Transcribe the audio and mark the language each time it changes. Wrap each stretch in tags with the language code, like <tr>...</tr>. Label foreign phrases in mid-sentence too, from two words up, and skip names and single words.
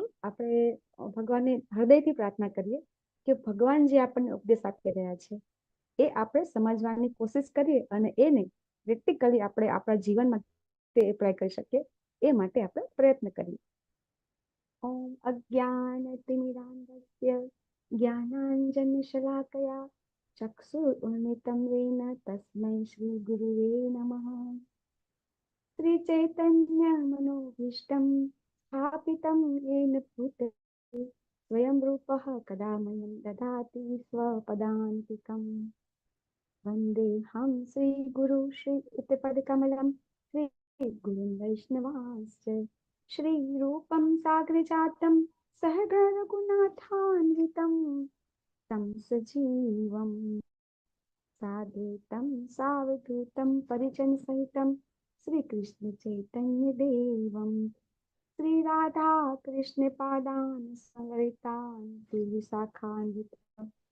<gu>આપણે ભગવાનને હૃદયથી પ્રાર્થના કરીએ કે ભગવાન જે આપણને ઉપદેશ આપી રહ્યા છે એ આપણે સમજવાની કોશિશ કરીએ અને એને પ્રેક્ટિકલી આપણે આપણા જીવનમાં તે એપ્લાય કરી શકીએ એ માટે આપણે પ્રયત્ન કરીએ।</gu> <sa>ઓમ અજ્ઞાનતિમિરાન્ધસ્ય જ્ઞાનાંજનશલાકયા ચક્ષુર્ઉન્મિલિतं येन तस्मै श्रीगुरुवे नमः। श्रीचैतन्यमनोभीष्टं स्थापितं येन भूतले स्वयं रूपः कदा मह्यं ददाति स्वपदान्तिकम्। वन्देऽहं श्रीगुरु श्रीयुतपदकमलं श्रीगुरुं वैष्णवांश्च श्रीरूपं साग्रजातं सहगणरघुनाथान्वितं तं सजीवं साद्वैतं सावधूतं परिजनसहितं श्रीकृष्ण चैतन्य देवं श्रीराधा कृष्ण पादान् संवृतान् विशाखान्वितं</sa>